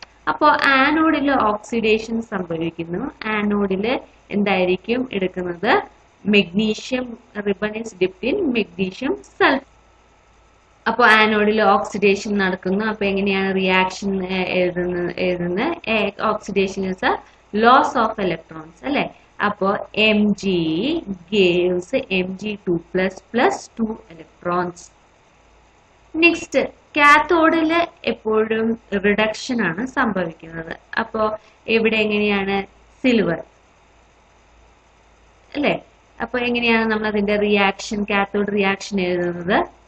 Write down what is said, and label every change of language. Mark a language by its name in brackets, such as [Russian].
[Malayalam] അപ്പോൾ ആനോഡിൽ ഓക്സിഡേഷൻ സംഭവിക്കുന്നു. ആനോഡിൽ എന്തായിരിക്കും എടുക്കുന്നത്? [English] Magnesium ribbon is dipped in magnesium sulphate. [Malayalam] അപ്പോൾ ആനോഡിൽ ഓക്സിഡേഷൻ നടക്കുന്നു. അപ്പൊ എങ്ങനെയാണ് റിയാക്ഷൻ എഴുതുന്നത്? [English] Oxidation is a loss of electrons അല്ലെ. [Malayalam] അപ്പോൾ Mg gives Mg2++2 electrons. Next, കാത്തോഡില് എപ്പോഴും റിഡക്ഷൻ ആണ് സംഭവിക്കുന്നത്. അപ്പോ ഇവിടെ എങ്ങനെയാണ്? സിൽവർ അല്ലെ. അപ്പൊ എങ്ങനെയാണ് നമ്മൾ അതിന്റെ റിയാക്ഷൻ, കാത്തോഡ് റിയാക്ഷൻ എഴുതുന്നത്?